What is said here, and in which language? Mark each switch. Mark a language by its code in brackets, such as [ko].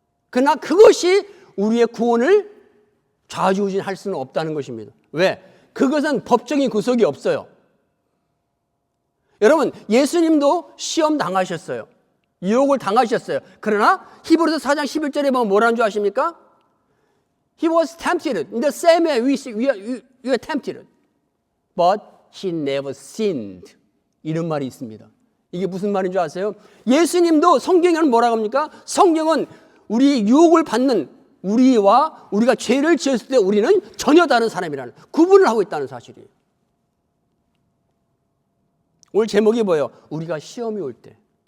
[ko] 그러나 그것이 우리의 구원을 좌지우지할 수는 없다는 것입니다. 왜? 그것은 법적인 구속이 없어요. 여러분 예수님도 시험 당하셨어요. 유혹을 당하셨어요. 그러나 히브리서 4장 11절에 보면 뭐라는 줄 아십니까? [en] He was tempted in the same way we are tempted, but he never sinned. [ko] 이런 말이 있습니다. 이게 무슨 말인 줄 아세요? 예수님도 성경에는 뭐라고 합니까? 성경은 우리 유혹을 받는 우리와 우리가 죄를 지었을 때 우리는 전혀 다른 사람이라는 구분을 하고 있다는 사실이에요. 오늘 제목이 뭐예요? 우리가 시험이 올 때.